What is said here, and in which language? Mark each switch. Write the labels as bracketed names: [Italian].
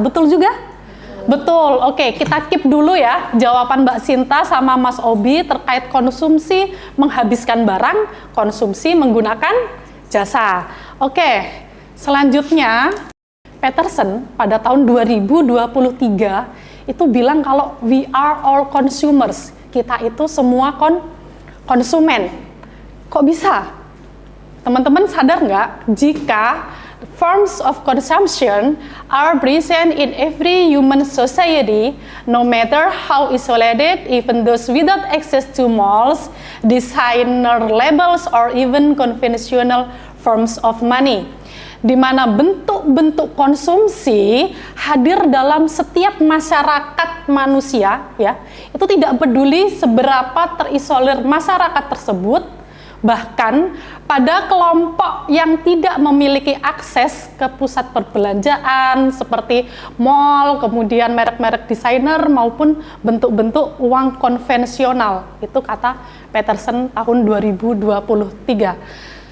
[Indonesian] Betul juga? Betul. Oke, kita keep dulu ya jawaban Mbak Sinta sama Mas Obi terkait konsumsi menghabiskan barang, konsumsi menggunakan jasa. Oke, selanjutnya Peterson pada tahun 2023 itu bilang kalau [English] we are all consumers. [Indonesian] Kita itu semua konsumen. Kok bisa? Teman-teman sadar nggak jika [English] forms of consumption are present in every human society, no matter how isolated, even those without access to malls, designer labels, or even conventional forms of money. [Indonesian] Di mana bentuk-bentuk konsumsi hadir dalam setiap masyarakat manusia ya, itu tidak peduli seberapa terisolir masyarakat tersebut, bahkan pada kelompok yang tidak memiliki akses ke pusat perbelanjaan seperti mall, kemudian merek-merek desainer maupun bentuk-bentuk uang konvensional. Itu kata Peterson tahun 2023.